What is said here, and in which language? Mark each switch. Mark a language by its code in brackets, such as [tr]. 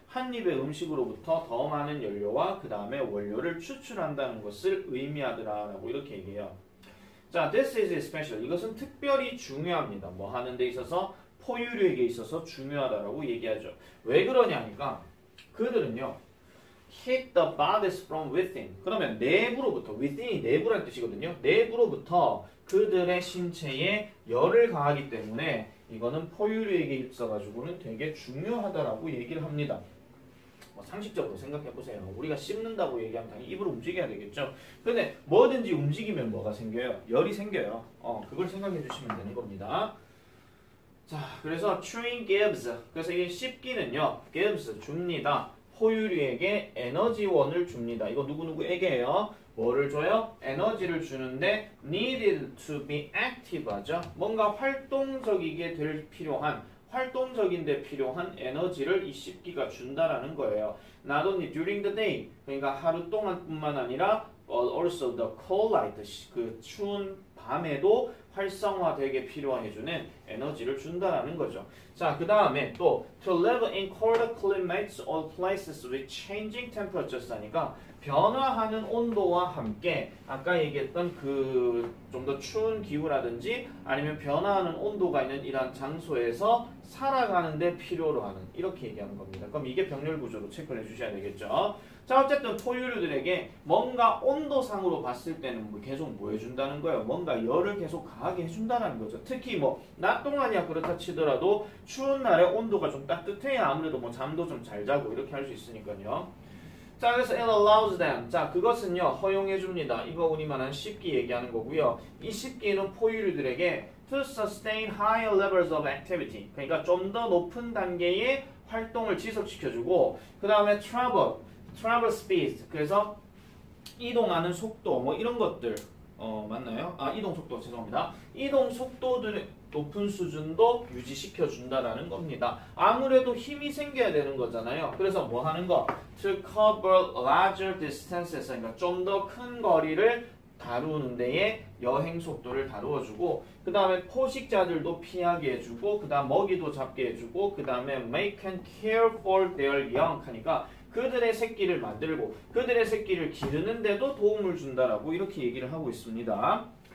[ko] 한 입의 음식으로부터 더 많은 연료와 그 다음에 원료를 추출한다는 것을 의미하더라라고 이렇게 얘기해요. [en] 자, this is special. [ko] 이것은 특별히 중요합니다. 뭐 하는 데 있어서 포유류에게 있어서 중요하다라고 얘기하죠. 왜 그러냐니까 그들은요. [en] Heat the bodies from within. [ko] 그러면 내부로부터, within이 내부라는 뜻이거든요. 내부로부터 그들의 신체에 열을 가하기 때문에 이거는 포유류에게 있어가지고는 되게 중요하다라고 얘기를 합니다. 상식적으로 생각해보세요. 우리가 씹는다고 얘기하면 당연히 입으로 움직여야 되겠죠. 근데 뭐든지 움직이면 뭐가 생겨요? 열이 생겨요. 그걸 생각해 주시면 되는 겁니다. 자, 그래서 [en] chewing gives. [ko] 그래서 이 씹기는요. gives, 줍니다. 포유류에게 에너지원을 줍니다. 이거 누구누구에게요? 뭐를 줘요? 에너지를 주는데 [en] needed to be active [ko] 하죠. 뭔가 활동적이게 될 필요한 활동적인데 필요한 에너지를 이 씹기가 준다라는 거예요. [en] Not only during the day, [ko] 그러니까 하루 동안뿐만 아니라 [en] also the cold light, [ko] 그 추운 밤에도 활성화되게 필요해주는 에너지를 준다라는 거죠. 자, 그 다음에 또 [en] to live in cold climates or places with changing temperatures [ko] 하니까 변화하는 온도와 함께 아까 얘기했던 그 좀 더 추운 기후라든지 아니면 변화하는 온도가 있는 이러한 장소에서 살아가는 데 필요로 하는 이렇게 얘기하는 겁니다. 그럼 이게 병렬 구조로 체크를 해주셔야 되겠죠. 자, 어쨌든 포유류들에게 뭔가 온도상으로 봤을 때는 계속 뭐 해준다는 거예요. 뭔가 열을 계속 가하게 해준다는 거죠. 특히 뭐 낮 동안이야 그렇다 치더라도 추운 날에 온도가 좀 따뜻해야 아무래도 뭐 잠도 좀 잘 자고 이렇게 할 수 있으니까요. 자, 그래서 [en] it allows them. [ko] 자, 그것은요 허용해 줍니다. 이거 우리만한 씹기 얘기하는 거고요. 이 씹기는 포유류들에게 [en] to sustain higher levels of activity. [ko] 그러니까 좀 더 높은 단계의 활동을 지속시켜주고 그 다음에 travel speed. 그래서 이동하는 속도 뭐 이런 것들 맞나요? 이동 속도 죄송합니다. 이동 속도들의 높은 수준도 유지시켜 준다라는 겁니다. 아무래도 힘이 생겨야 되는 거잖아요. 그래서 뭐 하는 거? [en] To cover larger distances. [ko] 그러니까 좀 더 큰 거리를 다루는 데에 여행 속도를 다루어주고 그 다음에 포식자들도 피하게 해주고 그 다음 먹이도 잡게 해주고 그 다음에 [en] make and care for their young [ko] 하니까 그들의 새끼를 만들고 그들의 새끼를 기르는데도 도움을 준다라고 이렇게 얘기를 하고 있습니다.